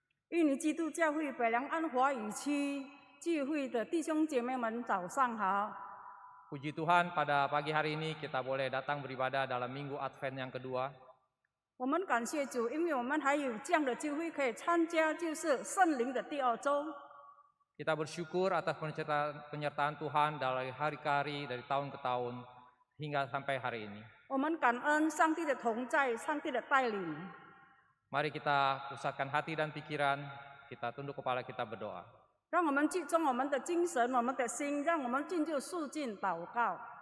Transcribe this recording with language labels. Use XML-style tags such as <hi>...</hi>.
<zh>印尼基督教会北良安华语区聚会的弟兄姐妹们，早上好！</zh> <id>Puji Tuhan pada pagi hari ini kita boleh datang beribadah dalam minggu Advent yang kedua.</id> <zh>我们感谢主，因为我们还有这样的聚会可以参加，就是圣灵的第二周。</zh> <id>Kita bersyukur atas penyertaan Tuhan dari hari ke hari, dari tahun ke tahun, hingga sampai hari ini.</id> <zh>我们感恩上帝的同在，上帝的带领。</zh> <id>Mari kita pusatkan hati dan pikiran, kita tunduk kepala, kita berdoa.</id> <zh>让我们集中我们的精神、我们的心，让我们进入肃静祷告。</zh>